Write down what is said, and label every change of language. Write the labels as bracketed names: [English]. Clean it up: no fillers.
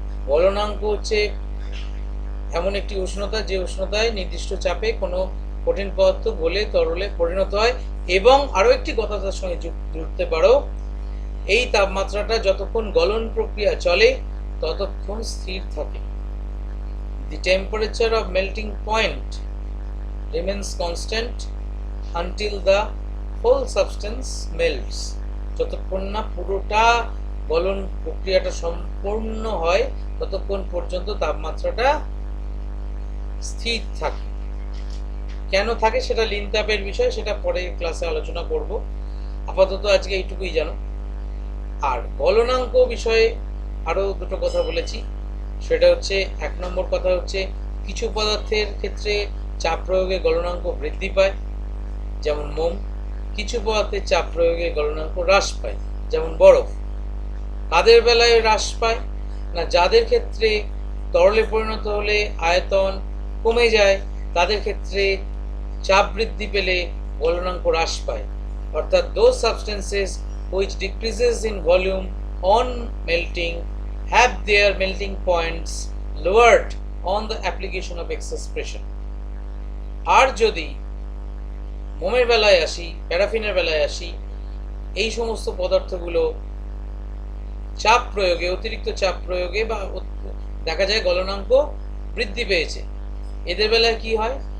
[Bangla] গলনাঙ্ক হচ্ছে এমন একটি উষ্ণতা যে উষ্ণতায় নির্দিষ্ট চাপে কোনো কঠিন পদার্থ গলে তরলে পরিণত হয়। এবং আরো একটি কথা তার সঙ্গে জুড়তে পারো, এই তাপমাত্রাটা যতক্ষণ গলন প্রক্রিয়া চলে ততক্ষণ স্থির থাকে। [English] The temperature of melting point remains constant until the whole substance melts. [Bangla] যতক্ষণ না পুরোটা গলন প্রক্রিয়াটা সম্পূর্ণ হয় ততক্ষণ পর্যন্ত তাপমাত্রাটা স্থির থাকে। কেন থাকে সেটা লিন তাপের বিষয়, সেটা পরে ক্লাসে আলোচনা করব। আপাতত আজকে এইটুকুই জানো। আর গলনাঙ্ক বিষয়ে আরো দুটো কথা বলেছি, সেটা হচ্ছে 1 নম্বর কথা হচ্ছে কিছু পদার্থের ক্ষেত্রে চাপ প্রয়োগে গলনাঙ্ক বৃদ্ধি পায়, যেমন মোম। কিছু পদার্থের চাপ প্রয়োগে গলনাঙ্ক হ্রাস পায়, যেমন বরফ। কাদের বেলায় হ্রাস পায় না, যাদের ক্ষেত্রে তরলে পরিণত হলে আয়তন কমে যায় তাদের ক্ষেত্রে চাপ বৃদ্ধি পেলে গলনাঙ্ক হ্রাস পায়। অর্থাৎ [English] those substances which decreases in volume on melting have their melting points lowered on the application of excess pressure. [Bangla] আর যদি মোমের বেলায় আসি, প্যারাফিনের বেলায় আসি, এই সমস্ত পদার্থগুলো চাপ প্রয়োগে, অতিরিক্ত চাপ প্রয়োগে বা দেখা যায় গলনাঙ্ক বৃদ্ধি পেয়েছে, এদের বেলায় কি হয়?